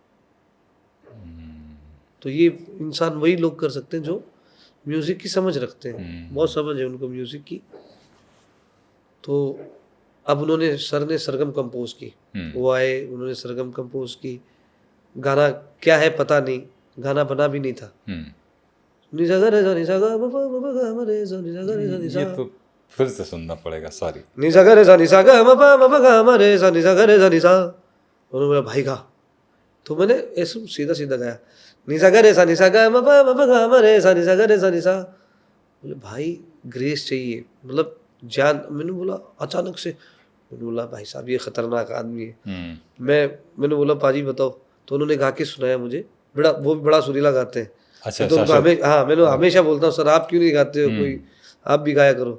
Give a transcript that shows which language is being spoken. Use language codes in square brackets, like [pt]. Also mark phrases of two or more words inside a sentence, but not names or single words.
[hi] तो ये इंसान वही लोग कर सकते हैं जो म्यूज़िक की समझ रखते हैं। बहुत समझ है उनको म्यूज़िक की। तो अब उन्होंने सर ने सरगम कंपोज की, वो आए, उन्होंने सरगम कंपोज की, गाना क्या है पता नहीं, गाना बना भी नहीं था। निसा गा रे सा निसा गा म प म प गा म रे सा निसा गा रे सा निसा, ये तो फिर से सुनना पड़ेगा, सॉरी। निसा गा रे सा निसा गा म प म प गा म रे सा निसा गा रे सा निसा। उन्होंने बोला भाई गा, तो मैंने ऐसे सीधा सीधा गाया, निसा गा रे सा निसा गा म प गा म रे सा निसा गा रे सा निसा। बोले भाई ग्रेस चाहिए, मतलब जान। मैंने बोला अचानक से, मैंने बोला भाई साहब ये खतरनाक आदमी है। मैंने बोला पाजी बताओ, तो उन्होंने गा के सुनाया मुझे, बड़ा वो भी बड़ा सुरीला गाते हैं। अच्छा, तो उनको हाँ मैंने हमेशा बोलता हूँ सर आप क्यों नहीं गाते हो, कोई आप भी गाया करो।